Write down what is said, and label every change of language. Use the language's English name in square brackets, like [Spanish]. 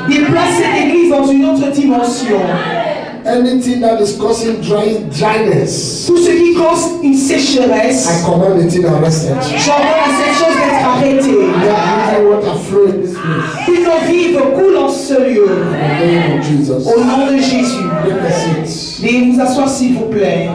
[French] Déplace cette église dans une autre dimension. [English] Anything that is causing dryness, [French] Tout ce qui cause une sécheresse, [English] I command it in arrested. [French] j'ordonne à cette chose d'être arrêtée. [English] Let living water flow in this place. [French] Une eau vive coule en ce lieu. [English] In the name of Jesus. [French] Au nom de Jésus. [English] Take a seat. [French] Veuillez vous asseoir s'il vous plaît.